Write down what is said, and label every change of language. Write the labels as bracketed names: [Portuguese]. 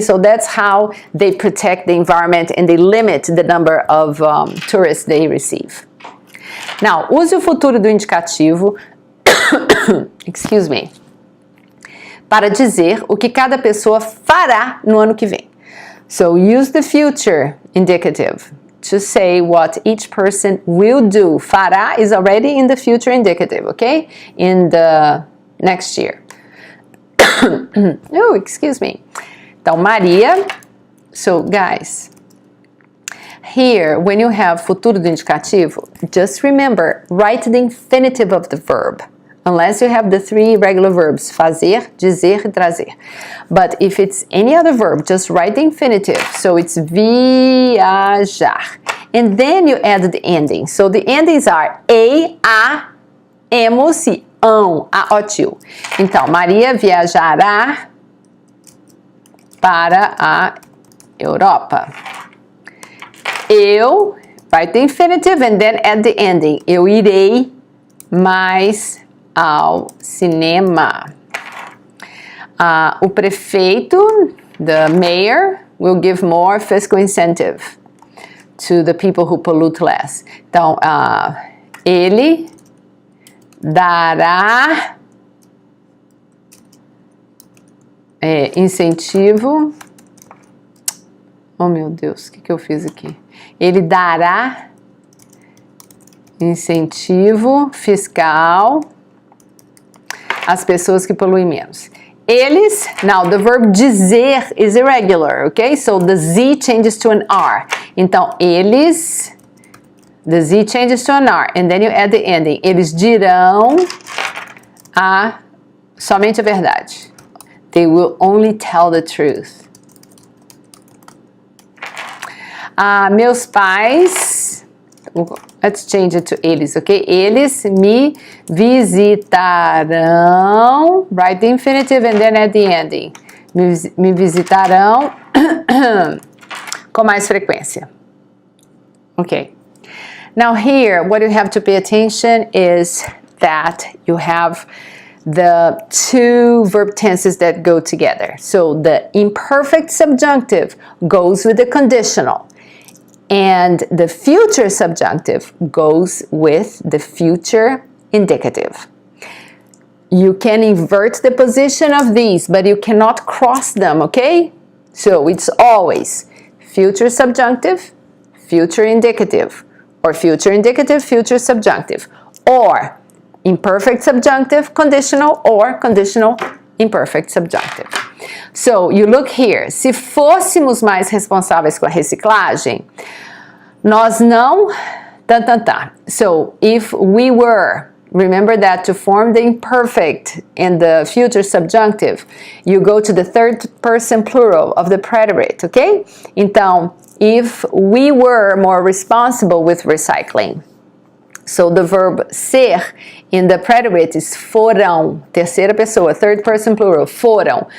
[English] So that's how they protect the environment and they limit the number of tourists they receive. [Portuguese] Now, use o futuro do indicativo [English] excuse me, [Portuguese] para dizer o que cada pessoa fará no ano que vem. [English] So use the future indicative to say what each person will do. Fará is already in the future indicative, okay? In the next year. Oh, excuse me. [Portuguese] Então, Maria. [English] So, guys, here, when you have futuro do indicativo, just remember, write the infinitive of the verb. Unless you have the three regular verbs, fazer, dizer, e trazer. But if it's any other verb, just write the infinitive. So it's viajar. And then you add the ending. So the endings are e, a, emos e ão, a, o, tio. [Portuguese] Então, Maria viajará para a Europa. [English] Eu, write the infinitive and then add the ending. [Portuguese] Eu irei mais ao cinema. O prefeito, [English] the mayor, will give more fiscal incentive to the people who pollute less. [Portuguese] Então, ele dará incentivo. Oh, meu Deus, o que eu fiz aqui? Ele dará incentivo fiscal às pessoas que poluem menos. [English] Eles, now the verb dizer is irregular, okay? So the Z changes to an R. [Portuguese] Então, eles, [English] the Z changes to an R, and then you add the ending. [Portuguese] Eles dirão somente a verdade. [English] They will only tell the truth. [Portuguese] Meus pais, [English] let's change it to eles, ok? [Portuguese] Eles me visitarão, [English] write the infinitive and then add the ending. [Portuguese] Me visitarão com mais frequência. [English] Okay. Now here, what you have to pay attention is that you have the two verb tenses that go together. So the imperfect subjunctive goes with the conditional. And the future subjunctive goes with the future indicative. You can invert the position of these, but you cannot cross them, okay? So it's always future subjunctive, future indicative, or future indicative, future subjunctive, or imperfect subjunctive, conditional, or conditional, imperfect subjunctive. So, you look here. [Portuguese] Se fôssemos mais responsáveis com a reciclagem, nós não... [English] So, if we were, remember that to form the imperfect and the future subjunctive, you go to the third person plural of the preterite, okay? Então, if we were more responsible with recycling, so the verb ser in the preterite is foram, [Portuguese] terceira pessoa, [English] third person plural, foram.